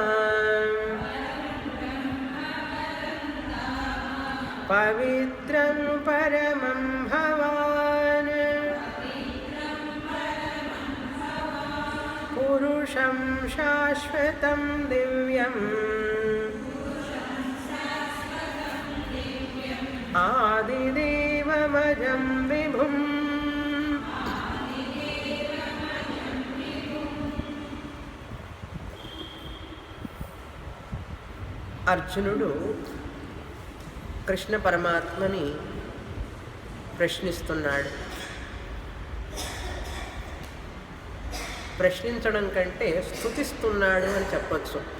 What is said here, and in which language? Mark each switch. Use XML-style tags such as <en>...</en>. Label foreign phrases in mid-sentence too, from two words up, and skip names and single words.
<sa>पवित्रं परमं भवान् पुरुषं शाश्वतं दिव्यम् आदिदेवमजं विभुम्।</sa> <te>అర్జునుడు కృష్ణ పరమాత్మని ప్రశ్నిస్తున్నాడు. ప్రశ్నించడం కంటే స్తుతిస్తున్నాడు అని చెప్పచ్చు.</te>